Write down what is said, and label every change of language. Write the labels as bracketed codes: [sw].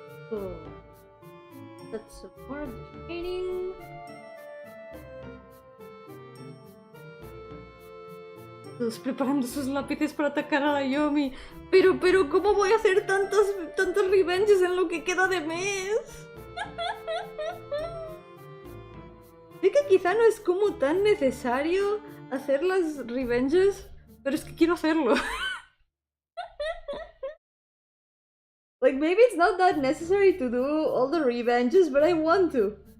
[en] So that's more of the training. [es] Todos preparando sus lápices para atacar a la Yomi. Pero, ¿cómo voy a hacer tantos revenges en lo que queda de mes? Sé que quizá no es como tan necesario hacer las revenges, pero es que quiero hacerlo. [en] Like, maybe it's not that necessary to do all the revenges, but I want to.